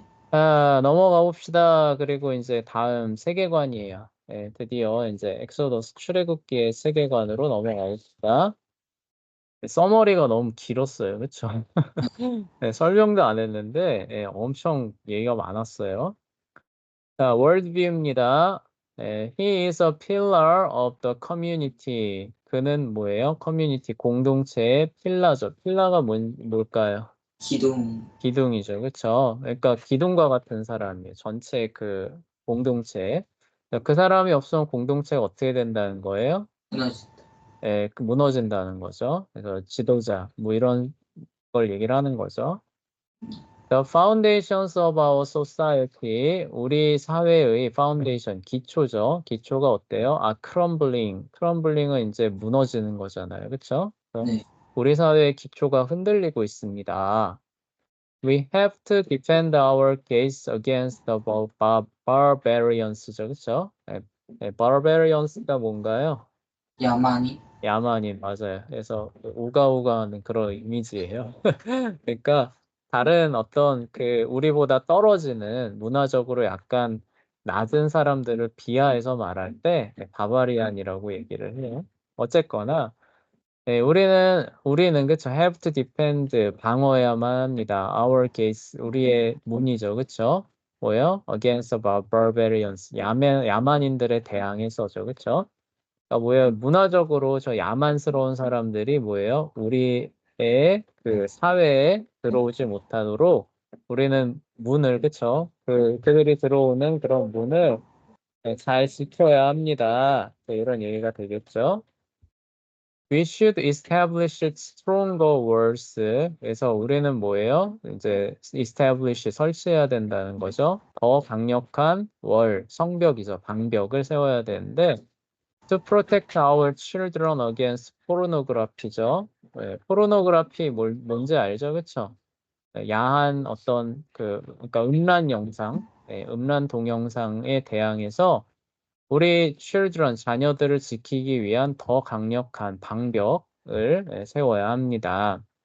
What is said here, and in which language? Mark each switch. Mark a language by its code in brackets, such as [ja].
[ko] 넘어가 봅시다. 그리고 이제 다음 세계관이에요. 드디어 이제 엑소더스 출애굽기의 세계관으로 넘어가 봅시다. 서머리가 너무 길었어요. 그쵸? 설명도 안 했는데 엄청 얘기가 많았어요. 자, 월드뷰입니다. [en] He is a pillar of the community. [ko] 그는 뭐예요? 커뮤니티 공동체의 필라죠. 필라가 뭘까요? 기둥 기둥이죠. 그쵸? 그러니까 기둥과 같은 사람이에요. 전체 그 공동체. 그 사람이 없으면 공동체가 어떻게 된다는 거예요? 무너진다. 그 무너진다는 거죠. 그래서 지도자, 뭐 이런 걸 얘기를 하는 거죠. [en] The foundations of our society, [ko] 우리 사회의 [en] foundation, 기초죠. [ko] 기초가 어때요? crumbling. crumbling은 이제 무너지는 거잖아요. 그쵸? 네. 우리 사회의 기초가 흔들리고 있습니다. [en] We have to defend our case against the barbarians죠. [ko] 그쵸? barbarians가 뭔가요? 야만이 야만인, 맞아요. 그래서 우가우가하는 그런 이미지예요. 그러니까 다른 어떤 그 우리보다 떨어지는 문화적으로 약간 낮은 사람들을 비하해서 말할 때 바바리안이라고 얘기를 해요. 어쨌거나 우리는 그쵸 [en] have to defend [ko] 방어해야만 합니다. [en] Our case [ko] 우리의 문이죠, 그쵸? 뭐요? [en] Against the barbarians [ko] 야만인들에 대항해서죠, 그쵸? 그러니까 뭐예요? 문화적으로 저 야만스러운 사람들이 뭐예요? 우리의 그 사회에 들어오지 못하도록 우리는 문을 그쵸? 그들이 들어오는 그런 문을 잘 지켜야 합니다. 이런 얘기가 되겠죠. [en] We should establish stronger walls. [ko] 그래서 우리는 뭐예요? 이제 establish 설치해야 된다는 거죠. 더 강력한 성벽이죠. 방벽을 세워야 되는데 [en] to protect our children against pornography죠. [ko] 포르노그라피 뭔지 알죠? 그쵸? 야한 어떤 그러니까 음란 영상, 음란 동영상에 대항해서 우리 children, 자녀들을 지키기 위한 더 강력한 방벽을 세워야 합니다.